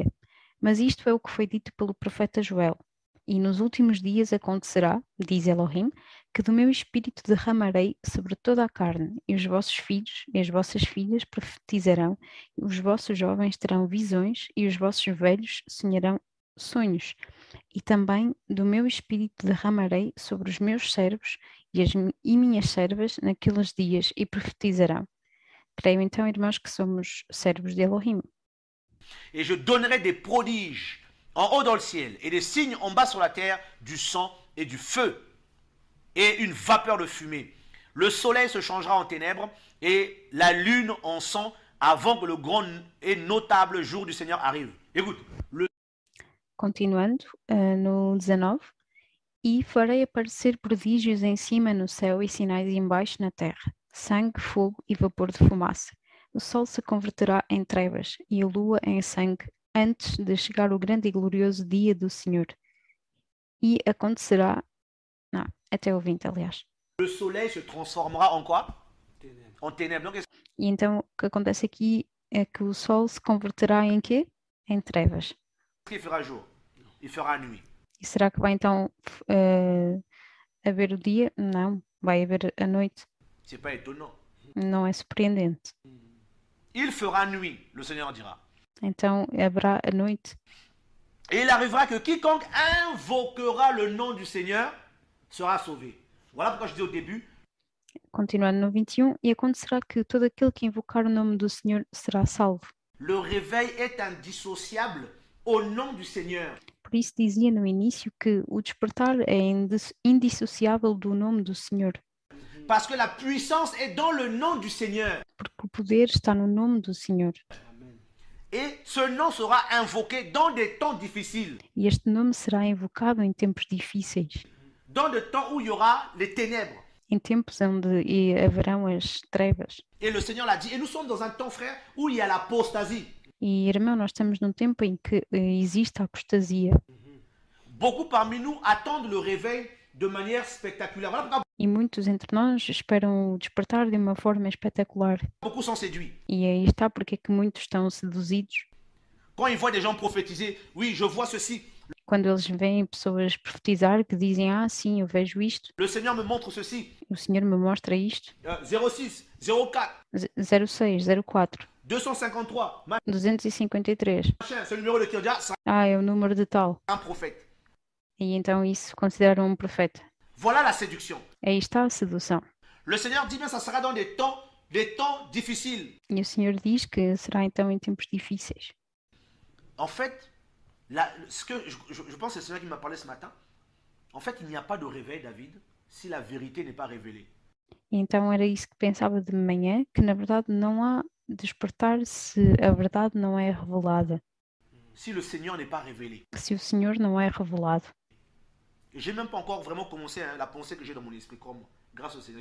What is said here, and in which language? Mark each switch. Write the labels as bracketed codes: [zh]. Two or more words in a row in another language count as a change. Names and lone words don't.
[pt] Mas isto é o que foi dito pelo profeta Joel. E nos últimos dias acontecerá, diz Elohim, que do meu espírito derramarei sobre toda a carne, e os vossos filhos e as vossas filhas profetizarão, e os vossos jovens terão visões, e os vossos velhos sonharão sonhos. E também do meu espírito derramarei sobre os meus servos e minhas servas naqueles dias, e profetizarão. Creio então, irmãos, que somos servos de Elohim. [fr] Et je donnerai des prodiges en haut dans le ciel et des signes en bas sur la terre, du sang et du feu et une vapeur de fumée. Le soleil se changera en ténèbres et la lune en sang avant que le grand et notable jour du Seigneur arrive. Écoute, [pt] Continuando, no 19, e farei aparecer prodígios em cima no céu e sinais embaixo na terra, sangue, fogo e vapor de fumaça. O sol se converterá em trevas e a lua em sangue antes de chegar o grande e glorioso dia do Senhor. E acontecerá, até o 20, aliás. [fr] Le soleil se transformera en quoi? En ténèbres. Donc, [pt] e então o que acontece aqui é que o sol se converterá em quê? Em trevas. [fr] il fera jour, il fera nuit. [pt] E será que vai então haver o dia? Não, vai haver a noite. [fr] C'est pas étonnant. [pt] Não é surpreendente. [fr] Il fera nuit, le Seigneur dira. [pt] Então haverá a noite. [fr] Et il arrivera que quiconque invoquera le nom du Seigneur sera sauvé. Voilà pourquoi je dis au début. [pt] Continuando no 21, e acontecerá que todo aquele que invocar o nome do Senhor será salvo. [fr] Le réveil est indissociable au nom du Seigneur. [pt] Por isso dizia no início que o despertar é indissociável do nome do Senhor. [fr] Parce que la puissance est dans le nom du Seigneur. [pt] Porque o poder está no nome do Senhor. [fr] Et ce nom sera invoqué dans des temps difficiles. [pt] E este nome será invocado em tempos difíceis. [fr] Dans des temps où il y aura les ténèbres. [pt] Em tempos onde haverão as trevas. [fr] Et le Seigneur l'a dit. Et nous sommes dans un temps, frère, où il y a l'apostasie. [pt] E, irmão, nós estamos num tempo em que existe a apostasia. [fr] Beaucoup parmi nous attendent le réveil de manière spectaculaire. Voilà pourquoi [pt] E muitos entre nós esperam o despertar de uma forma espetacular. [fr] beaucoup sont séduits. [pt] E aí está porque é que muitos estão seduzidos. [fr] Quand ils voient des gens prophétiser, oui, je vois ceci. [pt] Quando eles veem pessoas profetizar que dizem, sim, eu vejo isto. [fr] Le Seigneur me montre ceci. [pt] O Senhor me mostra isto. 06, 04, 06, 04, 253, 253. [fr] machin, c'est le numéro de qui on dit, c'est [pt] É o número de tal. [fr] un prophète. [pt] E então isso considera um profeta. [fr] Voilà la séduction. [pt] Aí está a sedução. [fr] Le Seigneur dit bien, ça sera dans des temps difficiles. [pt] E o Senhor diz que será então em tempos difíceis. [fr] En fait, ce que je pense que c'est cela qui m'a parlé ce matin. En fait, il n'y a pas de réveil, David, si la vérité n'est pas révélée. [pt] E então era isso que pensava de manhã, que na verdade não há despertar se a verdade não é revelada. [fr] Si le Seigneur n'est pas révélé. [pt] Se o Senhor não é revelado. [fr] Et j'ai même pas encore vraiment commencé la pensée que j'ai dans mon esprit, comme grâce au Seigneur.